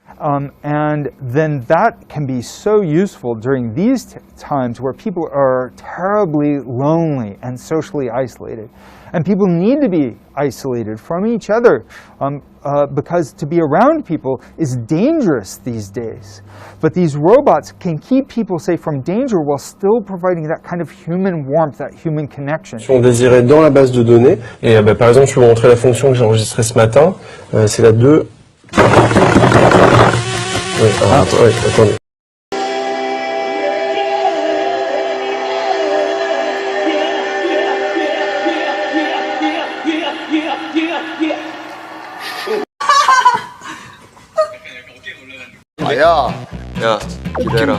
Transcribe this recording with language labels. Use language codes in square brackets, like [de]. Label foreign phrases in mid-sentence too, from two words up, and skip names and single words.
[en] And then that can be so useful during these times where people are terribly lonely and socially isolated. And people need to be isolated from each other because to be around people is dangerous these days. But these robots can keep people safe from danger while still providing that kind of human warmth, that human connection. [fr] Sont désirées dans la base de données. Et par exemple, je peux vous montrer la fonction que j'ai enregistrée ce matin. C'est la 2. Oui, attendez. [ko] 야, 기대해라.